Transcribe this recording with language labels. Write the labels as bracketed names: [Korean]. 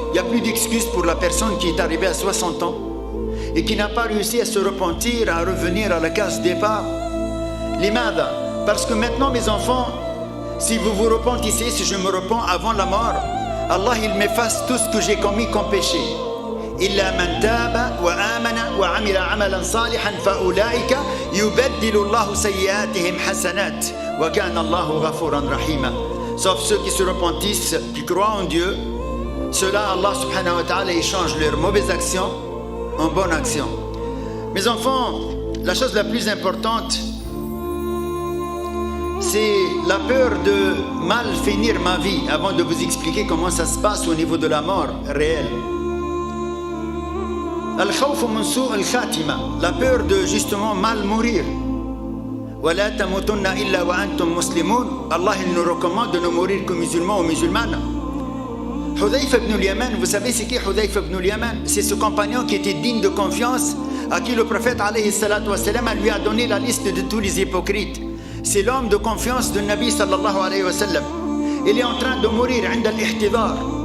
[French] Il n'y a plus d'excuses pour la personne qui est arrivée à 60 ans et qui n'a pas réussi à se repentir, à revenir à la case départ. Limada, parce que maintenant mes enfants, si vous vous repentissez, si je me repens avant la mort, Allah il m'efface tout ce que j'ai commis comme péché. [Arabic] إلا من تاب وآمن وعمل عملا صالحا فأولئك يبدل الله سيئاتهم حسنات وكان الله غفورا رحيما. [French] Sauf ceux qui se repentissent, qui croient en Dieu, ceux-là, Allah subhanahu wa ta'ala échange leurs mauvaises actions en bonnes actions. Mes enfants, la chose la plus importante, c'est la peur de mal finir ma vie avant de vous expliquer comment ça se passe au niveau de la mort réelle. [Arabic] Al-khawf min su' al-khatima, [French] la peur de justement mal mourir. [Arabic] ولا تموتن إلا وأنتم مسلمون. [French] Allah il nous recommande de ne mourir que musulmans ou musulmanes. Hudayfa ibn al-Yaman, vous savez c'est qui Hudayfa ibn al-Yaman? C'est ce compagnon qui était digne de confiance, à qui le prophète alayhi salatu wa salam lui a donné la liste de tous les hypocrites. C'est l'homme de confiance de Nabi sallallahu alayhi wa sallam. Il est en train de mourir [Arabic] عند الاحتضار.